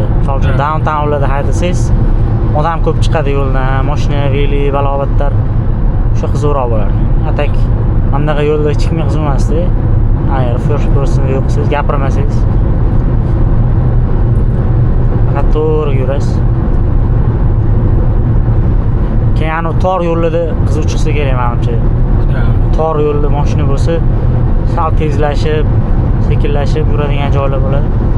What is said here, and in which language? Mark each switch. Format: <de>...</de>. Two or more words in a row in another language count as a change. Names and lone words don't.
<uz>Misol uchun downtownlarda haydasangiz, odam ko'p chiqadi yo'ldan, mashina, veli, balobatlar. O'sha qiziqroq bo'lar. Atak bundaqa yo'lda hech kimga qiziq emasdi. Agar</uz> <en>first person view</en> <uz>qilsangiz, gapirmasangiz, faqat to'g'ri yurasiz. Keyin tor yo'llarda qiziq chiqsa kerak menimcha. tor yo'lda mashina bo'lsa sal tezlashib sekinlashib yuradigan joylar bo'ladi.</uz>